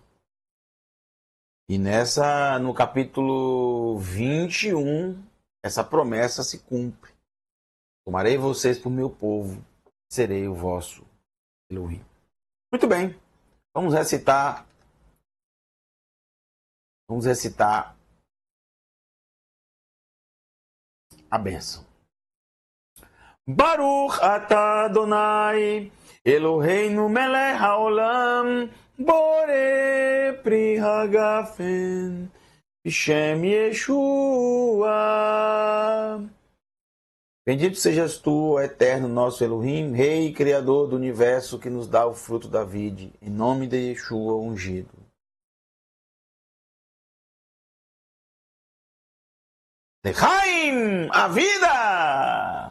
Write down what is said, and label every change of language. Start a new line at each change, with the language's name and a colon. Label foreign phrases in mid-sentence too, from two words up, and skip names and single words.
Portuguese: E no capítulo 21, essa promessa se cumpre. Tomarei vocês por meu povo, serei o vosso Elohim. Muito bem, vamos recitar a bênção.
Hebrew: ברוך אתה אדוני, אלוהינו מלך העולם, בורא פרי הגפן, בשם ישוע.
Portuguese: Bendito sejas tu, ó eterno nosso Elohim, Rei e Criador do universo, que nos dá o fruto da vide, em nome de Yeshua ungido. Lechaim, a vida!